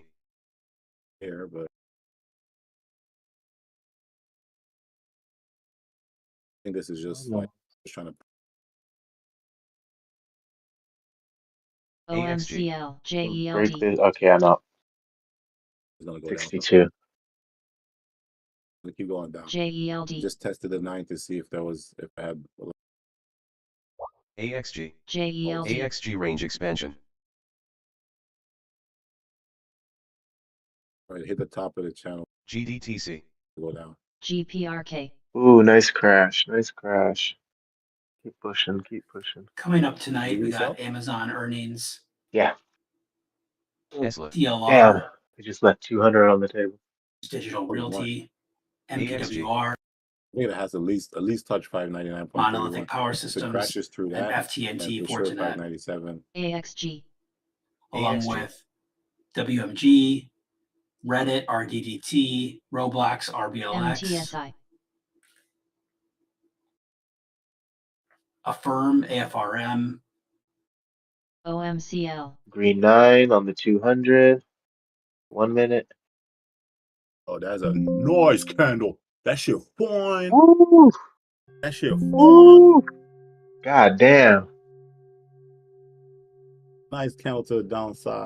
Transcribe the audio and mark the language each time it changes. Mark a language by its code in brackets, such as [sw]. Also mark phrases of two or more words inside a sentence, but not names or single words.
[en] here, but I think this is just like just trying to. OMCL. Break this. Okay, I'm out. It's gonna go 62. down. Gonna keep going down. JELD. Just tested the 9 to see if I had. AXG. JELD. AXG range expansion. Right, hit the top of the channel. GDTC. Go down. GPRK. Ooh, nice crash. Nice crash. Keep pushing. Keep pushing. Coming up tonight, we resell? got Amazon earnings, Yeah. Tesla. Damn. DLR, I just left 200 on the table. Digital Realty, AXG. MPWR, I think it has at least touch 599.31. Monolithic Power If it Systems, crashes through and that, FTNT then for sure Fortinet, 597. AXG. along AXG. with WMG, Reddit, RDDT, Roblox, RBLX, MTSI. Affirm, AFRM, OMCL. Green 9 on the 200. 1 minute. Oh, that's a nice candle. That shit fine. Woo! That shit fine. Woo! God damn. Nice candle to the downside.